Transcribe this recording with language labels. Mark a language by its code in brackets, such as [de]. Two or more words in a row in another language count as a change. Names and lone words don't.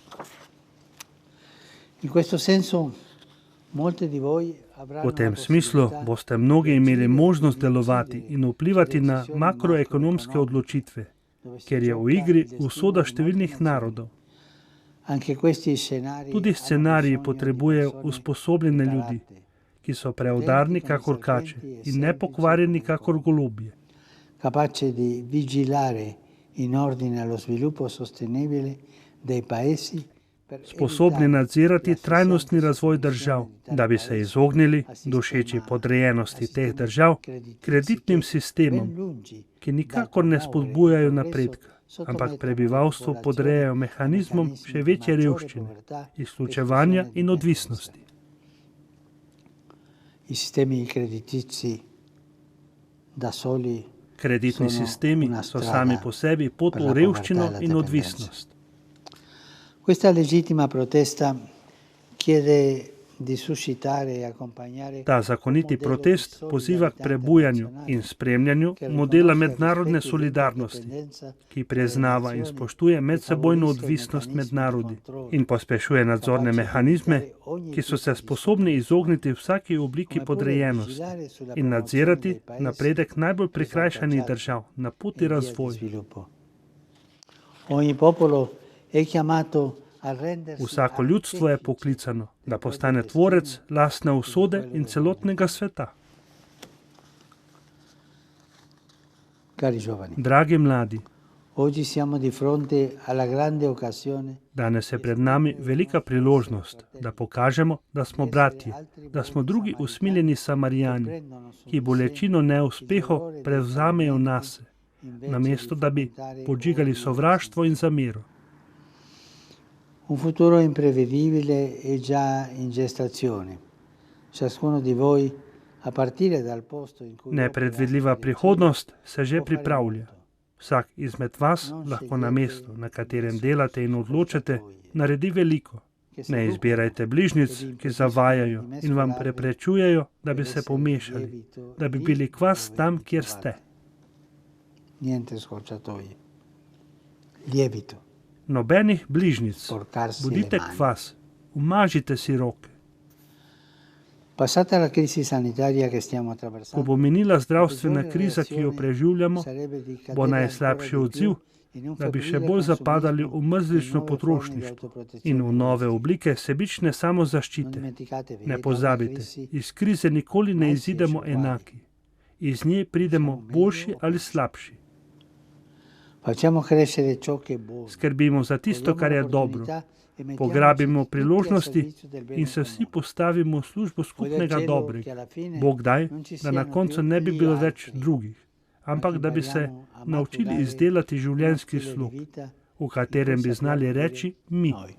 [sl] V tem smislu boste mnogi imeli možnost delovati in vplivati na makroekonomske odločitve, ker je v igri usoda številnih narodov. Tudi scenariji potrebujejo usposobljene ljudi, ki so preudarni kakor kače in nepokvarjeni kakor golobje. [it] Capace di vigilare in ordine allo sviluppo sostenibile dei paesi. [sl] Sposobni nadzirati trajnostni razvoj držav, da bi se izognili dušeči podrejenosti teh držav kreditnim sistemom, ki nikakor ne spodbujajo napredka, ampak prebivalstvo podrejajo mehanizmom še večje revščine, izključevanja in odvisnosti. Kreditni sistemi so sami po sebi pot v revščino in odvisnost. [it] Questa legittima protesta chiede di suscitare e accompagnare. [sl] Ta zakoniti protest poziva k prebujanju in spremljanju modela mednarodne solidarnosti, ki priznava in spoštuje medsebojno odvisnost med narodi in pospešuje nadzorne mehanizme, ki so se sposobni izogniti vsaki obliki podrejenosti in nadzirati napredek najbolj prikrajšanih držav na poti razvoja. [it] Ogni popolo [sl] Vsako ljudstvo je poklicano, da postane tvorec lastne usode in celotnega sveta. Dragi mladi, danes je pred nami velika priložnost, da pokažemo, da smo bratje, da smo drugi usmiljeni Samarijani, ki bolečino neuspehov prevzamejo nase, namesto da bi podžigali sovraštvo in zamero. [it] Un futuro imprevedibile è già in gestazione. Ciascuno di voi, a partire dal posto in cui [sl] Nepredvidljiva prihodnost se že pripravlja. Vsak izmed vas lahko na mestu, na katerem delate in odločate, naredi veliko. Ne izbirajte bližnjic, ki zavajajo in vam preprečujejo, da bi se pomešali, da bi bili kvas tam, kjer ste. [it] Niente scorciatoie. Lievito. [sl] Nobenih bližnjic. [it] Sporcarsi [sl] Bodite [it] le mani. [sl] kvas, umažite si roke. [it] Passata la crisi sanitaria che stiamo [sl] Ko [it] attraversando, [sl] bo minila zdravstvena kriza, ki jo preživljamo, bo najslabši odziv, da bi še bolj zapadali v mrzlično potrošništvo in v nove oblike sebične samozaščite. Ne pozabite, iz krize nikoli ne izidemo enaki. Iz nje pridemo boljši ali slabši. [it] Facciamo crescere ciò che è buono. [sl] Skrbimo za tisto, kar je dobro. Pograbimo priložnosti in se vsi postavimo v službo skupnega dobrega. Bog daj, da na koncu ne bi bilo več drugih, ampak da bi se naučili izdelati življenjski slog, v katerem bi znali reči mi.